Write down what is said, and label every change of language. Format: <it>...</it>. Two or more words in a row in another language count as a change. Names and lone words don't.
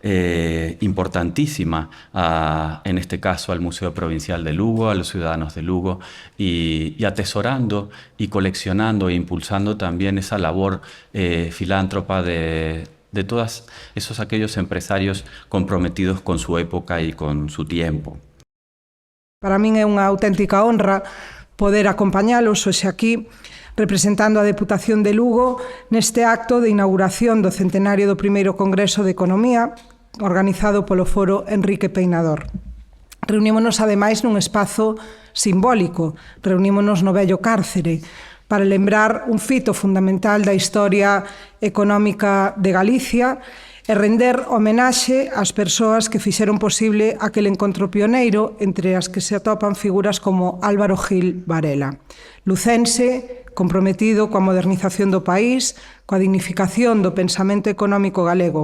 <es>importantísima, en este caso al Museo Provincial de Lugo, a los ciudadanos de Lugo, y atesorando y coleccionando e impulsando también esa labor filántropa de todos aquellos empresarios comprometidos con su época y con su tiempo.</es> <gl>Para min é unha auténtica honra poder acompañalos hoxe aquí representando a Deputación de Lugo neste acto de inauguración do centenario do primeiro Congreso de Economía organizado polo Foro Enrique Peinador. Reunímonos ademais nun espazo simbólico, reunímonos no vello cárcere, para lembrar un fito fundamental da historia económica de Galicia e render homenaxe ás persoas que fixeron posible aquel encontro pioneiro entre as que se atopan figuras como Álvaro Gil Varela, lucense, comprometido coa modernización do país, coa dignificación do pensamento económico galego.</gl>